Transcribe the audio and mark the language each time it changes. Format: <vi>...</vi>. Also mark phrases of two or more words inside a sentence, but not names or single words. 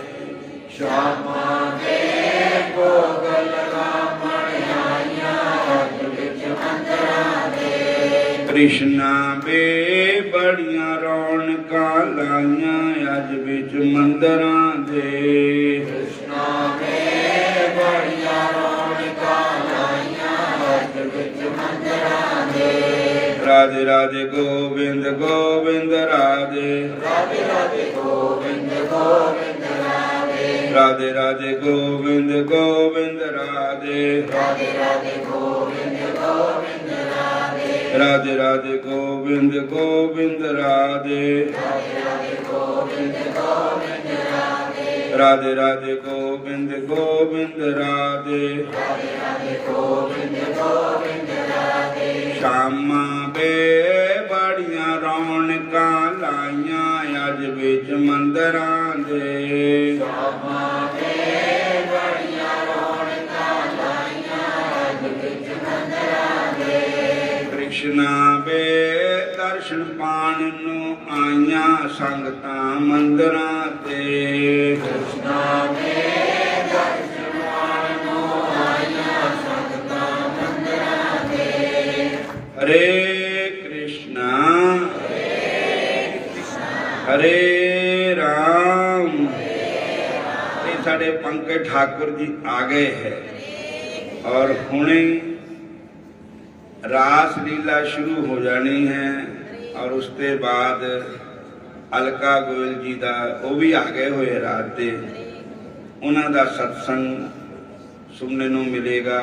<pa>ਸ਼ਿਆਮਾ ਵੇ ਭੋਗ ਲਗਾਵਣ ਆਈਆਂ ਅੱਜ ਬਿਚ ਮੰਦਿਰਾਂ ਦੇ। ਕ੍ਰਿਸ਼ਨਾ ਬੇ ਬੜੀਆਂ ਰੌਣਕਾਂ ਲਾਈਆਂ ਅੱਜ ਬਿਚ ਮੰਦਿਰਾਂ ਦੇ। ਕ੍ਰਿਸ਼ਨਾ ਵੇ ਬੜੀਆਂ ਰੌਣਕਾਂ ਲਾਈਆਂ ਅੱਜ ਬਿਚ ਮੰਦਿਰਾਂ ਦੇ। राधे राधे गोविंद गोविंद राधे, राधे राधे गोविंद गोविंद राधे। राधे राधे गोविंद गोविंद राधे, राधे राधे गोविंद गोविंद राधे। राधे राधे गोविंद गोविंद राधे, राधे राधे गोविंद गोविंद राधे। राधे राधे गोविंद गोविंद राधे। राधे राधे गोविंद गोविंद राधे। ਸ਼ਿਆਮਾ ਬੇ ਬੜੀਆਂ ਰੌਣਕਾਂ ਲਾਈਆਂ ਅੱਜ ਬਿਚ ਮੰਦਿਰਾਂ ਦੇ। ਸ਼ਿਆਮਾ ਵੇ ਬੜੀਆਂ ਰੌਣਕਾਂ ਲਾਈਆਂ ਅੱਜ ਬਿਚ ਮੰਦਿਰਾਂ ਦੇ। ਕ੍ਰਿਸ਼ਨਾ ਬੇ ਦਰਸ਼ਨ ਪਾਣ ਨੂੰ ਆਈਆਂ ਸੰਗਤਾਂ ਮੰਦਿਰਾਂ ਤੇ। ਕ੍ਰਿਸ਼ਨਾ ਵੇ ਦਰਸ਼ਨ ਪਾਣ ਨੂੰ ਆਈਆਂ ਸੰਗਤਾਂ ਮੰਦਿਰਾਂ ਦੇ। हरे कृष्णा हरे राम।</pa> <hi>ये साढ़े पंकज ठाकुर जी आ गए हैं और हुणे रास लीला शुरू हो जानी है और उसके बाद अलका गोयल जी का वो भी आ गए हुए रात दे उन्हों का सत्संग सुनने को मिलेगा।</hi>